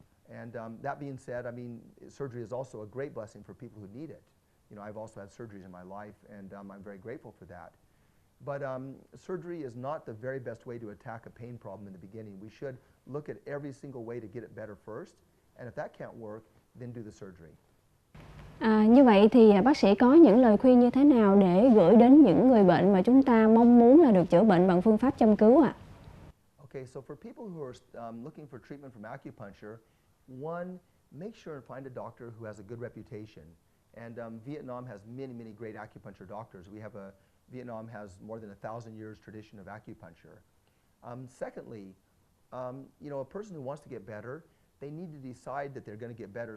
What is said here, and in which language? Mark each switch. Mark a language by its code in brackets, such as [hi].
[en] And that being said, surgery is also a great blessing for people who need it. I've also had surgeries in my life, and I'm very grateful for that. But surgery is not the very best way to attack a pain problem in the beginning. We should look at every single way to get it better first, and if that can't work, then do the surgery. [vi] Như vậy thì bác sĩ có những lời khuyên như thế nào để gửi đến những người bệnh mà chúng ta mong muốn là được chữa bệnh bằng phương pháp châm cứu ạ? [en] Okay, so for people who are looking for treatment from acupuncture, one, make sure and find a doctor who has a good reputation. And Vietnam has many, many great acupuncture doctors. Vietnam has more than 1,000 years tradition of acupuncture. Secondly, a person who wants to get better, they need to decide that they're going to get better.